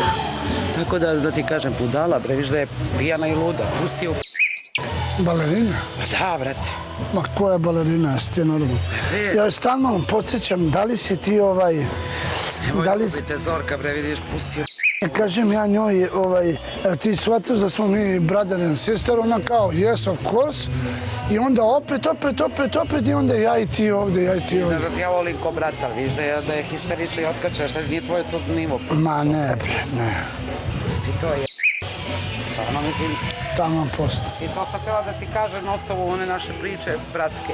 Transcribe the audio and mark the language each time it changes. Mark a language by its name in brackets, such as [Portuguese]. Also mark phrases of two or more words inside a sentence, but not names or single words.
[Serbian] Tako da ti kažem, budala, bre, vidiš da je pijana i luda. Pusti ju. Balerina? Pa da, brate. Ma koja balerina, jesi ti normalno? Ja stalno podsjećam, da li si ti Nemoj gubite Zorka, bre, vidiš, pusti ju. Kažem ja njoj, jer ti shvataš da smo mi [English] brother and sister, [Serbian] ona kao, [English] yes, of course, [Serbian] i onda opet, i onda ja i ti ovde. Ja volim ko brata, vidiš da je histerična i otkačaš, šta nije tvoj to nivo. Ma ne, bre, ne. Pusti to je. Ono, mislim... Taman posto. I to sam htjela da ti kažem na osnovu one naše priče bratske.